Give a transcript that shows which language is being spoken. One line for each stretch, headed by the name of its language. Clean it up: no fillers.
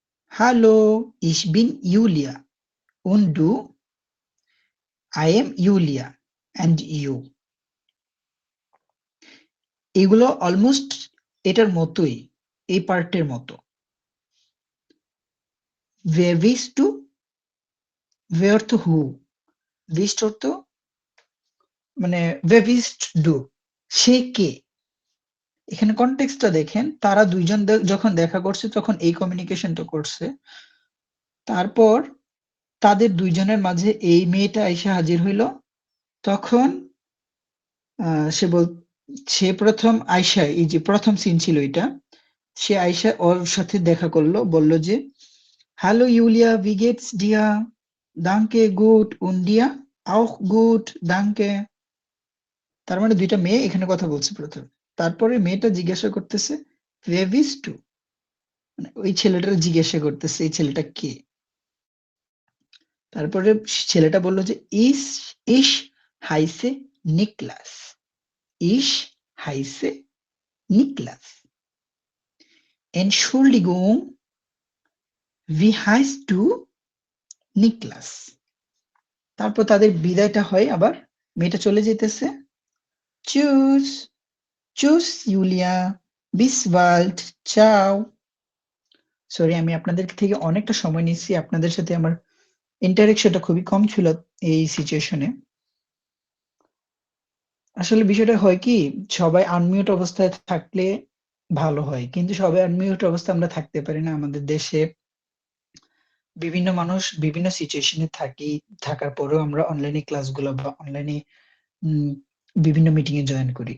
German: Hallo, ich bin Julia. Und du?
English: I am Julia. And you?
Bangla: এগুলো almost এটার মতোই, এই পার্টের মতো।
German: Wer bist du? Wer অর্থ who, bist অর্থ মানে wer bist du?
Bangla: সে কে? এখানে কনটেক্সটটা দেখেন। তারা ২ জন যখন দেখা করছে তখন এই কমিউনিকেশনটা করছে। তারপর তাদের ২ জনের মাঝে এই মেয়েটা আইসা হাজির হইল। তখন আ সে ১ম আইসা, এই যে ১ম সিন ছিল এটা। সে আইসা ওর সাথে দেখা করল। বলল যে,
German: "Hallo Julia, wie geht's dir? Danke, gut. Und dir? Auch gut, danke."
Bangla: তার মানে ২ টা মেয়ে এখানে কথা বলছে ১ম। তারপরে মেয়েটা জিজ্ঞাসা করতেছে,
German: wer bist du?
Bangla: মানে ওই ছেলেটার জিজ্ঞাসা করতেছে এই ছেলেটা কে? তারপরে ছেলেটা বলল যে
German: ich heiße Niklas. Ich heiße Niklas. Entschuldigung, wie heißt du? Niklas.
Bangla: তারপর তাদের বিদায়টা হয় আবার মেয়েটা চলে যেতেছে।
German: Tschüss, tschüss Julia, bis bald, ciao.
Bangla: Sorry আমি আপনাদের থেকে অনেকটা সময় নিচ্ছি। আপনাদের সাথে আমার ইন্টারেকশনটা খুবই কম ছিল এই সিচুয়েশনে। আসলে বিষয়টা হয় কি সবাই আনমিউট অবস্থায় থাকলে ভালো হয়। কিন্তু সবাই আনমিউট অবস্থায় আমরা থাকতে পারি না। আমাদের দেশে বিভিন্ন মানুষ বিভিন্ন সিচুয়েশনে থাকার পরেও আমরা অনলাইনে ক্লাসগুলো বা অনলাইনে বিভিন্ন মিটিং এ জয়েন করি।